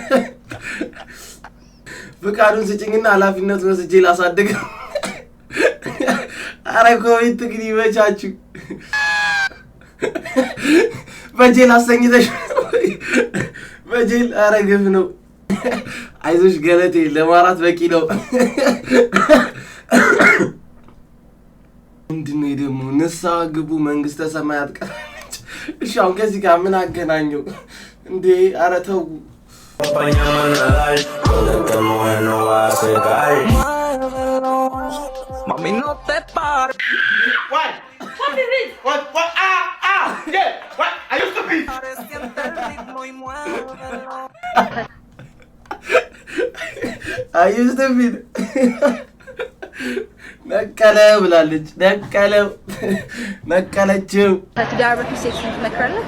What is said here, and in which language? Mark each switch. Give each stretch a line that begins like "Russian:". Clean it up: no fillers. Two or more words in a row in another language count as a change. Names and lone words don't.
Amharic: ፍቃዱን ስጭኝና ኃላፊነቱን ወስጄ ላሳድግ አረ ኮሜንት ግን ይመቻችሁ በጄል አሰኝተሽ በጄል አረ ግፍ ነው አይዞሽ ገለቴ ለማራት በቂ ነው ምንድነው ደግሞ ንስሐ ግቡ መንግስተ ሰማያት ቀረች እሺ አሁን ከዚህ ጋር ምን አገናኘው እንዴ አረ ተው
Spanish: Mami, no te pares.
English: What? What is it? What? Yeah. What? I used to be. I used to be.
Amharic: ነቀለው ብላለች ነቀለው ነቀለችው ትዳር በፊት ሴክስ ትመክራለህ